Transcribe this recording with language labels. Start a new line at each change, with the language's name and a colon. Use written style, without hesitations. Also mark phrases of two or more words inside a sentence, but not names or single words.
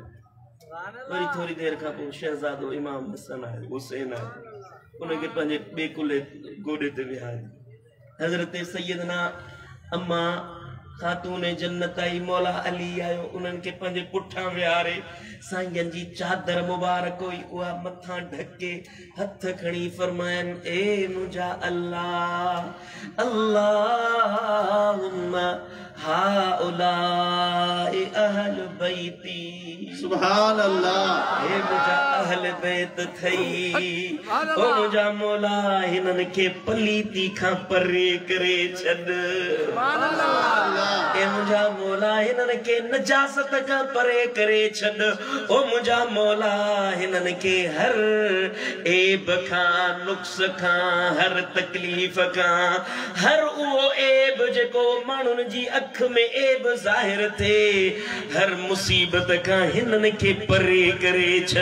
Sindhi: वरी थोरी देर खां पोइ शहज़ादो इमाम हसन आहे, हुसैन आहे, उनखे पंहिंजे ॿिए कुल्हे गोॾे ते विहारियो। हज़रत सैयदना अम्मा खातून जन्नत आई मौला अली आयो, उन्हनि खे पंहिंजे पुठियां विहारे साईं जी चादर मुबारक हुई उहा मथां ढके हथ खणी फरमायनि, ए मुंहिंजा अल्लाह
Arabic: اللهم هؤلاء أهل بيتي. سبحان الله.
Sindhi: हे मुंहिंजा अहल बैत थई, ओ मुंहिंजा मौला हिननि खे पलीती खां परे करे छॾ।
Arabic: سبحان الله.
Sindhi: ए मुंहिंजा मौला हिननि खे नजासत खां परे करे छॾ, ओ मुंहिंजा मौला हिननि खे हर ऐब खां नुक्स खां हर तकलीफ़ खां हर उहो ऐब जेको माण्हुनि जी अख में ऐब ज़ाहिर थे हर मुसीबत खां हिननि खे परे करे छॾ।